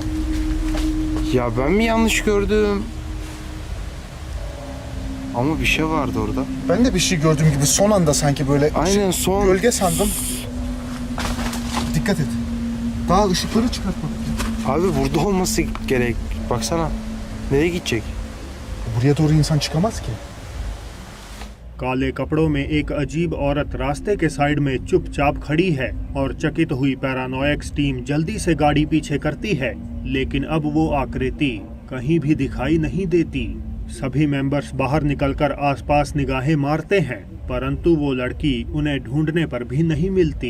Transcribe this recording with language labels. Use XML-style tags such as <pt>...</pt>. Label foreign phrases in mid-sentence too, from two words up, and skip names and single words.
<tr>Ya ben mi yanlış gördüm? Ama bir şey vardı orada. Ben de bir şey gördüğüm gibi son anda sanki böyle Aynen, son. gölge sandım. Dikkat et. Daha ışıkları çıkartmadık. Abi burada olması gerek. Baksana. Nereye gidecek? Buraya doğru insan çıkamaz ki.</tr> <hi>काले कपड़ों में एक अजीब औरत रास्ते के साइड में चुपचाप खड़ी है और चकित हुई पैरानोयक्स टीम जल्दी से गाड़ी पीछे करती है, लेकिन अब वो आकृति कहीं भी दिखाई नहीं देती। सभी मेंबर्स बाहर निकलकर आसपास निगाहें मारते हैं, परंतु वो लड़की उन्हें ढूंढने पर भी नहीं मिलती।</hi>